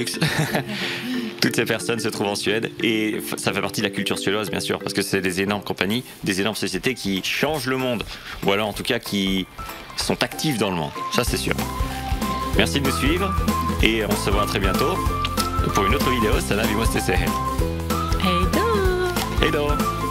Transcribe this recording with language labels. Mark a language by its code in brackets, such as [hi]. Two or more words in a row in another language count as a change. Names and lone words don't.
[fr] Toutes ces personnes se trouvent en Suède, et ça fait partie de la culture suédoise, bien sûr, parce que c'est des énormes compagnies, des énormes sociétés qui changent le monde, ou alors en tout cas qui sont actives dans le monde, ça c'est sûr. Merci de nous suivre, et on se voit très bientôt pour une autre vidéo. [sv] Sana, vi måste se. Hej då! Hej då!